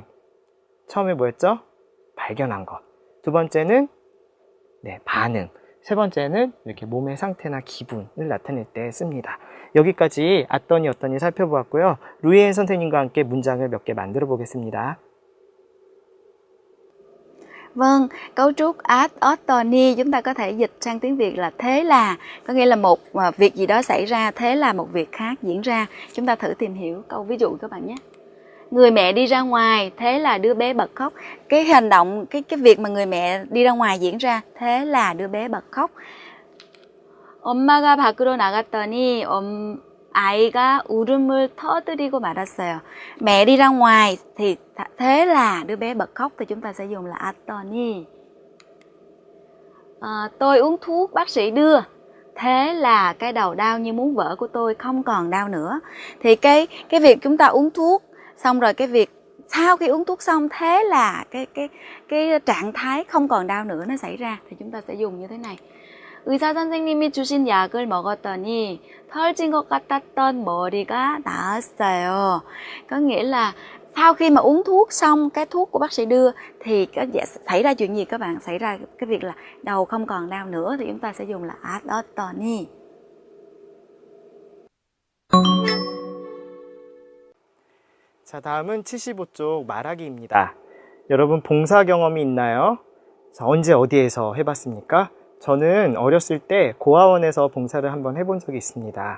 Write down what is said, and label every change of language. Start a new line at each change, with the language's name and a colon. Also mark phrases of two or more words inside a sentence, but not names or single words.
Korean: 처음에 뭐였죠? 발견한 것. 두 번째는 반응. 세 번째는 이렇게 몸의 상태나 기분을 나타낼 때 씁니다. 여기까지 어떠니 살펴보았고요. 루이엔 선생님과 함께 문장을 몇 개 만들어 보겠습니다.
Vietnamese: Vâng, cấu trúc attorney chúng ta có thể dịch sang tiếng Việt là thế là, có nghĩa là một việc gì đó xảy ra, thế là một việc khác diễn ra. Chúng ta thử tìm hiểu câu ví dụ các bạn nhé. Người mẹ đi ra ngoài, thế là đứa bé bật khóc. Cái hành động, cái việc mà người mẹ đi ra ngoài diễn ra, thế là đứa bé bật khóc.
Korean: 엄마가 밖으로 나갔더니 아이가 울음을 터뜨리고 말았어요.
Vietnamese: Mẹ đi ra ngoài thì thế là đứa bé bật khóc thì chúng ta sẽ dùng là attorney. Tôi uống thuốc bác sĩ đưa. Thế là cái đầu đau như muốn vỡ của tôi không còn đau nữa. Thì cái việc chúng ta uống thuốc xong rồi cái việc sau khi uống thuốc xong thế là cái trạng thái không còn đau nữa nó xảy ra thì chúng ta sẽ dùng như thế này.
Korean: 의사 선생님이 주신 약을 먹었더니 털진 것 같았던 머리가 나았어요.
Vietnamese: Có nghĩa là sau khi mà uống thuốc xong cái thuốc của bác sĩ đưa thì xảy ra chuyện gì các bạn? Xảy ra cái việc là đầu không còn đau nữa thì chúng ta sẽ dùng là attorney.
Korean: 자, 다음은 75쪽 말하기입니다. 여러분 봉사 경험이 있나요? 자, 언제 어디에서 해봤습니까? 저는 어렸을 때 고아원에서 봉사를 한번 해본 적이 있습니다.